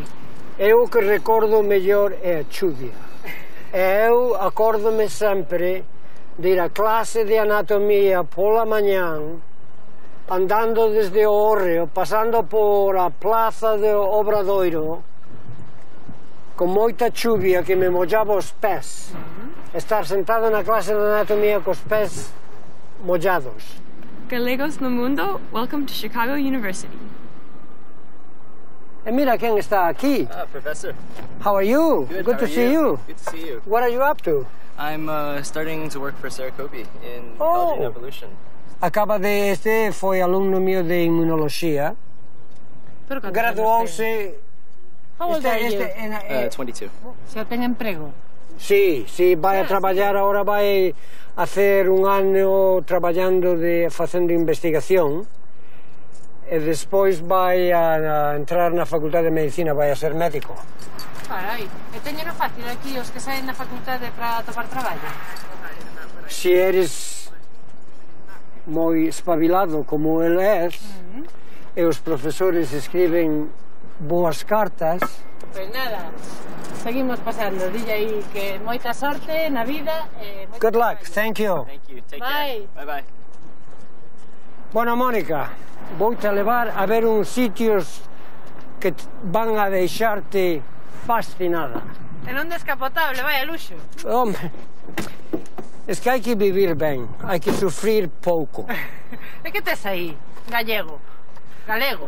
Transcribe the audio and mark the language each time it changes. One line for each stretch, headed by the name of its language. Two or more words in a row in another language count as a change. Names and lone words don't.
Galician: Eu que recordo mellor é a chuvia. Eu acórdome sempre de ir a clase de anatomía pola mañán, andando desde o Hórreo, pasando por a plaza de Obradoiro, con moita chuvia que me mollaba os pés, estar sentado na clase de anatomía cos pés mollados. Galegos no mundo,
English: welcome to Chicago University.
Galician: E mira quen está aquí.
English: Professor. How are you? Good to see you. Good to see you. What are you up to? I'm starting to work for Sarah Kobe in Biology and Evolution.
Galician: Acaba de foi alumno mío de inmunoloxía. Graduouse.
English: How old are you? 22.
Galician: Se ten emprego? Sí, vai a traballar agora, vai a hacer un ano traballando facendo investigación. E despois vai a entrar na Facultade de Medicina, vai a ser médico. Carai, e teñeno fácil aquí os que saen da facultade para topar traballo? Se eres moi espabilado como el é, e os profesores escriben boas cartas. Pois nada, seguimos pasando. Dille aí que moita sorte na vida e
English: Good luck, thank you. Thank you, take care. Bye bye.
Galician: Bueno, Mónica, voy-te a levar a ver uns sitios que van a deixarte fascinada. En un descapotable, vaya luxo. Hombre, es que hai que vivir ben, hai que sufrir pouco. E que tes aí? Gallego. Galego.